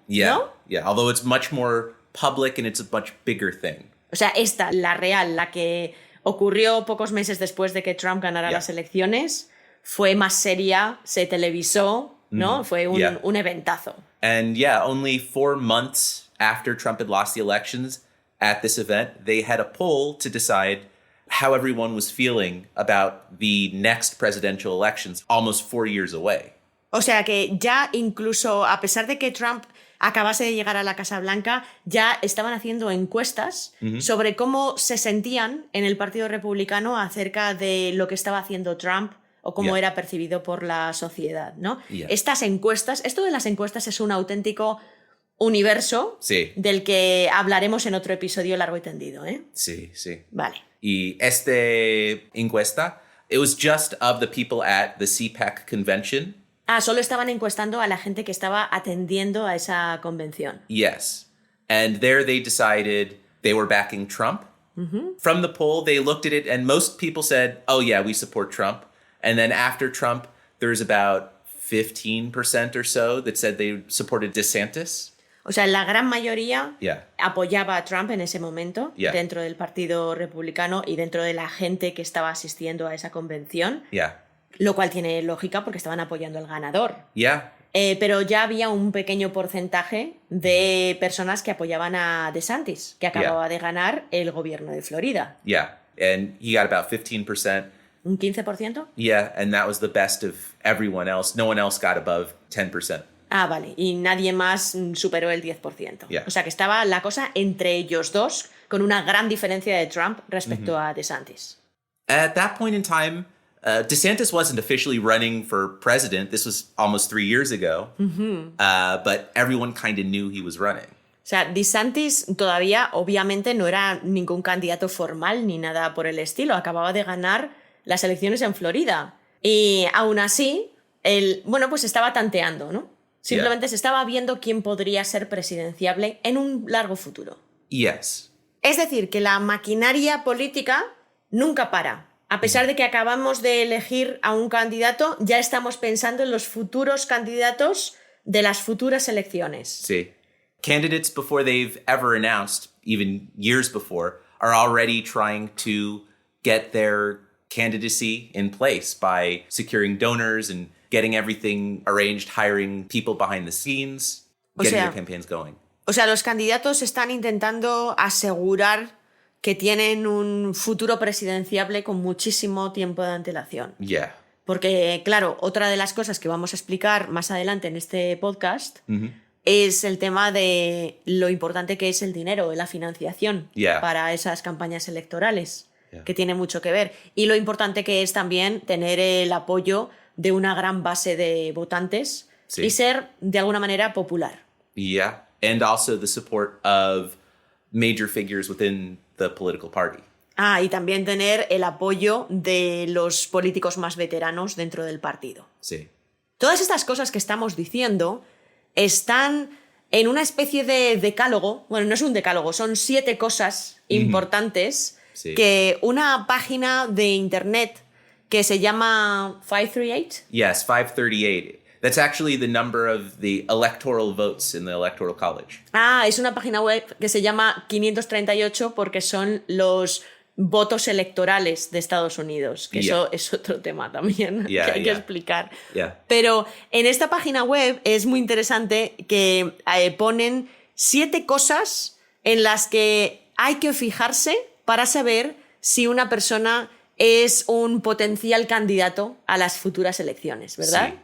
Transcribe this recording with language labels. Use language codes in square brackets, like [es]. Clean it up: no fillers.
[en] yeah, [es] ¿no? [en] yeah. Although it's much more public and it's a much bigger thing. [es] O sea, esta, la real, la que ocurrió pocos meses después de que Trump ganara [en] Yeah. [es] las elecciones, fue más seria, se televisó, ¿no? Fue un, [en] Yeah. [es] un eventazo. [en] And yeah, only 4 months after Trump had lost the elections, at this event, they had a poll to decide how everyone was feeling about the next presidential elections, almost 4 years away. [es] O sea que ya incluso, a pesar de que Trump acabase de llegar a la Casa Blanca, ya estaban haciendo encuestas sobre cómo se sentían en el Partido Republicano acerca de lo que estaba haciendo Trump o cómo [en] Yeah. [es] era percibido por la sociedad, ¿no? [en] Yeah. [es] Estas encuestas, esto de las encuestas es un auténtico universo Sí. del que hablaremos en otro episodio largo y tendido, ¿eh? Sí, sí. Vale. Y este encuesta, [en] it was just of the people at the CPAC convention. [es] Ah, solo estaban encuestando a la gente que estaba atendiendo a esa convención. [en] Yes. And there they decided they were backing Trump. From the poll, they looked at it and most people said, oh yeah, we support Trump. And then after Trump, there's about 15% or so that said they supported DeSantis. [es] O sea, la gran mayoría [en] Yeah. [es] apoyaba a Trump en ese momento, [en] Yeah. [es] dentro del Partido Republicano y dentro de la gente que estaba asistiendo a esa convención, [en] Yeah. [es] lo cual tiene lógica porque estaban apoyando al ganador. [en] Yeah. [es] Pero ya había un pequeño porcentaje de personas que apoyaban a DeSantis, que acababa de ganar el gobierno de Florida. [en] Yeah. And he got about 15%. [es] ¿Un 15%? [en] Yeah. And that was the best of everyone else. No one else got above 10%. [es] Ah, vale. Y nadie más superó el 10%. [en] Yeah. [es] O sea que estaba la cosa entre ellos dos, con una gran diferencia de Trump respecto a DeSantis. [en] At that point in time, DeSantis wasn't officially running for president. This was almost 3 years ago. But everyone kind of knew he was running. [es] O sea, DeSantis todavía, obviamente, no era ningún candidato formal ni nada por el estilo. Acababa de ganar las elecciones en Florida. Y aún así, él, bueno, pues estaba tanteando, ¿no? Simplemente se estaba viendo quién podría ser presidenciable en un largo futuro. [en] Yes. [es] Es decir, que la maquinaria política nunca para. A pesar de que acabamos de elegir a un candidato, ya estamos pensando en los futuros candidatos de las futuras elecciones. [en] See, candidates before they've ever announced, even years before, are already trying to get their candidacy in place by securing donors and getting everything arranged, hiring people behind the scenes, getting their campaigns going. [es] O sea, los candidatos están intentando asegurar que tienen un futuro presidenciable con muchísimo tiempo de antelación. [en] Yeah. [es] Porque, claro, otra de las cosas que vamos a explicar más adelante en este podcast es el tema de lo importante que es el dinero, la financiación para esas campañas electorales, que tiene mucho que ver. Y lo importante que es también tener el apoyo de una gran base de votantes y ser, de alguna manera, popular. [en] Yeah. And also the support of major figures within the political party. [es] Ah, y también tener el apoyo de los políticos más veteranos dentro del partido. Sí. Todas estas cosas que estamos diciendo están en una especie de decálogo. Bueno, no es un decálogo, son 7 cosas importantes que una página de internet que se llama 538. [en] Yes, 538. That's actually the number of the electoral votes in the Electoral College. [es] Ah, es una página web que se llama 538 porque son los votos electorales de Estados Unidos, que eso es otro tema también que hay que explicar. Pero en esta página web es muy interesante que ponen 7 cosas en las que hay que fijarse para saber si una persona es un potencial candidato a las futuras elecciones, ¿verdad?